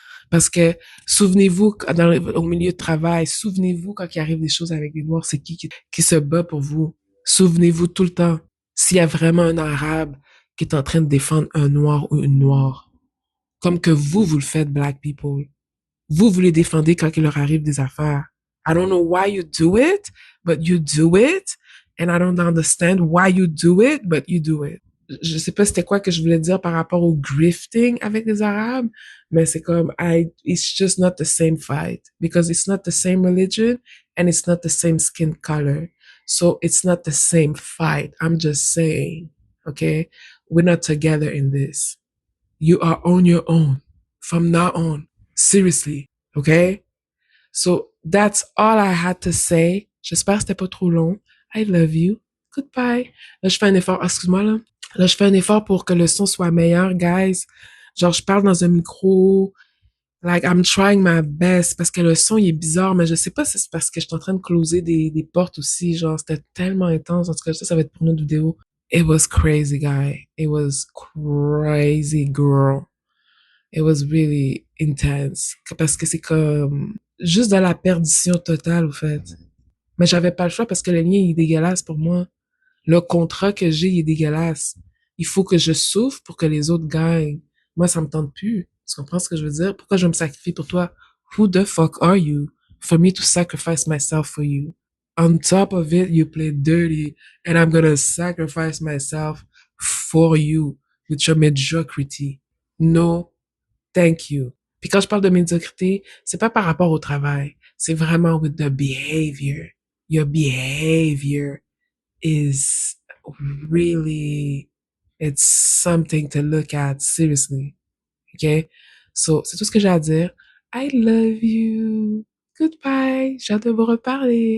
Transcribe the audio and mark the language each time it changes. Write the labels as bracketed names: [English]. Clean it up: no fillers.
[French] Parce que, souvenez-vous, au milieu de travail, souvenez-vous quand il arrive des choses avec des Noirs, c'est qui se bat pour vous. Souvenez-vous tout le temps. S'il y a vraiment un Arabe qui est en train de défendre un Noir ou une Noire, comme que vous le faites, [English] Black people. [French] Vous les défendez quand il leur arrive des affaires. [English] I don't know why you do it, but you do it. And I don't understand why you do it, but you do it. [French] Je sais pas c'était quoi que je voulais dire par rapport au grifting avec les Arabes, mais c'est comme, [English] it's just not the same fight because it's not the same religion and it's not the same skin color. So it's not the same fight. I'm just saying, okay? We're not together in this. You are on your own from now on. Seriously, okay? So that's all I had to say. [French] J'espère que c'était pas trop long. [English] I love you. Goodbye. [French] Là, je fais un effort. Excuse-moi, là. Là, je fais un effort pour que le son soit meilleur, guys. Genre, je parle dans un micro. [English] Like, I'm trying my best [French] parce que le son, il est bizarre, mais je sais pas si c'est parce que je suis en train de closer des portes aussi. Genre, c'était tellement intense. En tout cas, ça va être pour une autre vidéo. [English] It was crazy, guy. It was crazy, girl. It was really intense. [French] Parce que c'est comme juste de la perdition totale, au fait. Mais j'avais pas le choix parce que le lien il est dégueulasse pour moi. Le contrat que j'ai il est dégueulasse. Il faut que je souffre pour que les autres gagnent. Moi, ça me tente plus. Tu comprends ce que je veux dire? Pourquoi je vais me sacrifier pour toi? [English] Who the fuck are you for me to sacrifice myself for you? On top of it, you play dirty and I'm gonna sacrifice myself for you with your mediocrity. No, thank you. [French] Puis quand je parle de médiocrité, c'est pas par rapport au travail. C'est vraiment [English] with the behavior. Your behavior is really, it's something to look at seriously. Okay? [French] So, c'est tout ce que j'ai à dire. [English] I love you. Goodbye. [French] J'ai hâte de vous reparler.